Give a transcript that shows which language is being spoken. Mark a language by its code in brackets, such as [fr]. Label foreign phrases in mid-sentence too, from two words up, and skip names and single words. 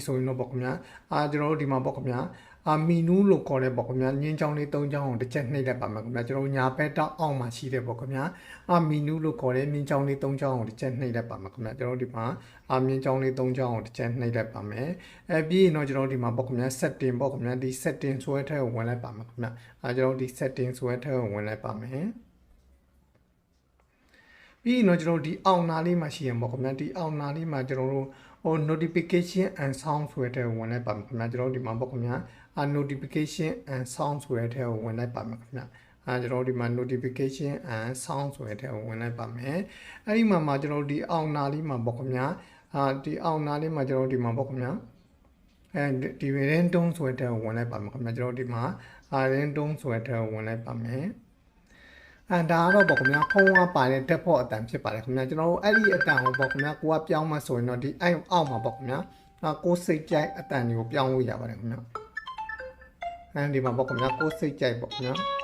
[my] ဆိုရင်တော့ပေါ့ခင်ဗျာကျွန်တော်ဒီမှာပေါ့ခင်ဗျာမီနူးလို့ခေါ်တဲ့ပေါ့ခင်ဗျာညင်းချောင်းလေး၃ချောင်းကိုတစ်ချက်နှိပ်လိုက်ပါမယ်ခင်ဗျာကျွန်တော်ညာဘက်တောက်အောက်မှာရှိတဲ့ပေါ့ခင်ဗျာမီနူးလို့ခေါ်တဲ့မြင်းချောင်းလေး၃ချောင်းကိုတစ်ချက်နှိပ်လိုက်ပါမယ်ခင်ဗျာကျွန်တော်ဒီမှာမြင်းချောင်းလေး၃ချောင်းကိုတစ်ချက်နှိပ်လိုက်ပါမယ်ပြီးရင်တော့ကျွန်တော်ဒီမှာပေါ့ခင်ဗျာ setting ပေါ့ခင်ဗျာဒီ setting ဆွဲထဲကိုဝင်လိုက်ပါမယ်ခင်ဗျာကျွန်တော်ဒီ setting ဆွဲထဲကိုဝင်လိုက်ပါမယ် ပြီးရင်တော့ကျွန်တော်ဒီအောင်နာလေးမှာရှိရင်ပေါ့ခင်ဗျာဒီအောင်နာလေးမှာကျွန်တော်တို့ [en] notification and sound [my] ဆိုတဲ့ဝင်လိုက်ပါမယ်ခင်ဗျာကျွန်တော်ဒီမှာပေါ့ခင်ဗျာ [en] notification and sound [my] ဆို တဲ့ဝင်လိုက်ပါမယ်ခင်ဗျာကျွန်တော်ဒီမှာ [en] notification and sound [my] ဆိုတဲ့ဝင်လိုက်ပါမယ်အဲ့ဒီမှာကျွန်တော်ဒီအောင်နာလေးမှာ ပေါ့ခင်ဗျာဒီအောင်နာလေးမှာကျွန်တော်ဒီမှာပေါ့ခင်ဗျာဒီ random ဆိုတဲ့ဝင်လိုက်ပါမယ်ခင်ဗျာကျွန်တော်ဒီမှာrandom ဆိုတဲ့ဝင်လိုက်ပါမယ်ဒါကတော့ပေါ့ခင်ဗျာဖုန်းကပါတဲ့ default အတန်ဖြစ်ပါတယ်ခင်ဗျာကျွန်တော်တို့အဲ့ဒီအတန်ကိုပေါ့ခင်ဗျာကိုကပြောင်းမှဆိုရင်တော့ဒီအောက်မှာပေါ့ခင်ဗျာကိုစိတ်ကြိုက်အတန်တွေကိုပြောင်းလို့ရပါတယ်ခင်ဗျာဒီမှာပေါ့ခင်ဗျာကိုစိတ်ကြိုက်ပေါ့ခင်ဗျာ